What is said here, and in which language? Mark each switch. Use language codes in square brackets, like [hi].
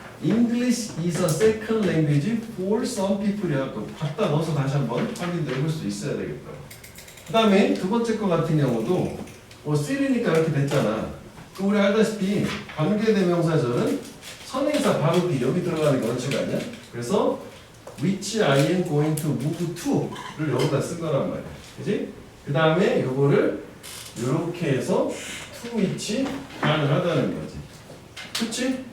[en] English is a second language for some people [ko] 이라고 갖다 넣어서 다시 한번 확인도 해볼 수 있어야 되겠다. 그 다음에 두 번째 거 같은 경우도 뭐 쓰리니까 이렇게 됐잖아. 그 우리 알다시피 관계대명사절은 선행사 바로 뒤 여기 들어가는 게 원칙 아니야? 그래서 [en] which I am going to move to [ko] 를 여기다 쓴 거란 말이야. 그지? 그 다음에 요거를 요렇게 해서 to which 가능하다는 거지. 그치?